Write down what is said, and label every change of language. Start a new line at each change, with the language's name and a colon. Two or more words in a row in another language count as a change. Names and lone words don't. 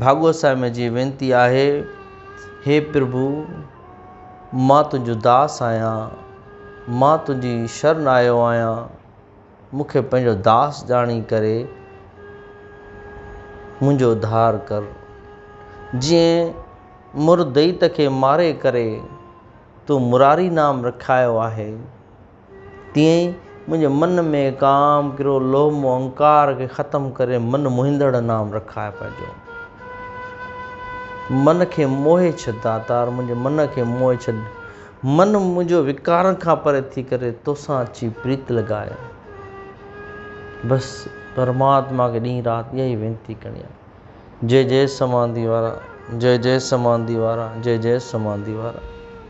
Sindhi: भागवत साहिब में जी वेनिती आहे, हे प्रभु मां तुंहिंजो दास आहियां, मां तुंहिंजी शरण आयो आहियां, मूंखे पंहिंजो दास ॼाणी करे मुंहिंजो उद्धार कर। जीअं मुरदईत खे मारे करे तूं मुरारी नाम रखायो आहे, तीअं ई मुंहिंजे मन में काम क्रोध लोभ मोह अहंकार खे ख़तमु करे मन मोहींदड़ नाम रखाए पंहिंजो। मन खे मोहे छॾ दातार, मुंहिंजे मन खे मोहे छॾ, मन मुंहिंजो विकारनि खां परे थी करे तोसां अची प्रीत लॻाए। बसि परमात्मा खे ॾींहुं राति इहा ई वेनिती करणी आहे। जय जय समाधि वारा, जय जय समाधि वारा, जय जय समाधि वारा।